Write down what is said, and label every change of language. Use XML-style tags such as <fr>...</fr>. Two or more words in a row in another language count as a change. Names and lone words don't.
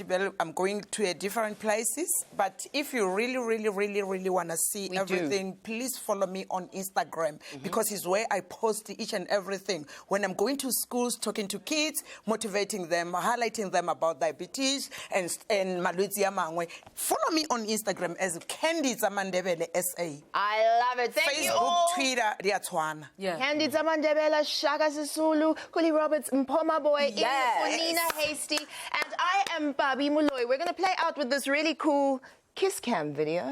<en>Well, I'm going to different places. But if you really want to see everything, please follow me on Instagram because it's where I post each and everything. When I'm going to schools, talking to kids, motivating them, highlighting them about diabetes and</en> <tn>malwetse ya mangwe.</tn> <en>Follow me on Instagram as Candy Zamandebele SA. I love it. Thank you all. Facebook, Twitter, Riatswana. Candy Zamandebela, Shaka Sisulu, Kuli Roberts, Mpoma Boy, Nina Hasty, and I am Bobby Muloy. We're going to play out with this really cool kiss cam video.</en>